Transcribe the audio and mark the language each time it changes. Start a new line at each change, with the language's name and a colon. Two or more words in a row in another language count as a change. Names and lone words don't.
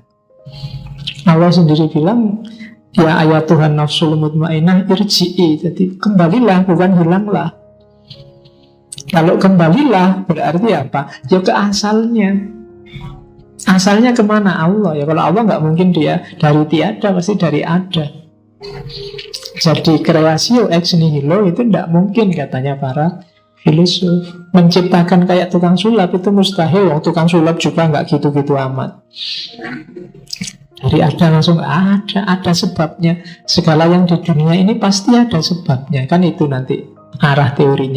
Indonesian: Allah sendiri bilang, ya ayat Tuhan
Arabic: النفس المطمئنة ارجعي.
Indonesian: Jadi kembalilah, bukan hilanglah. Kalau kembalilah berarti apa? Ya ke asalnya. Asalnya kemana? Allah. Ya kalau Allah nggak mungkin dia dari tiada, pasti dari ada. Jadi
Latin: creatio ex nihilo
Indonesian: itu tidak mungkin katanya para filosof. Menciptakan kayak tukang sulap itu mustahil. Yang tukang sulap juga nggak gitu-gitu amat. Dari ada langsung ada sebabnya. Segala yang di dunia ini pasti ada sebabnya. Kan itu nanti arah teorinya.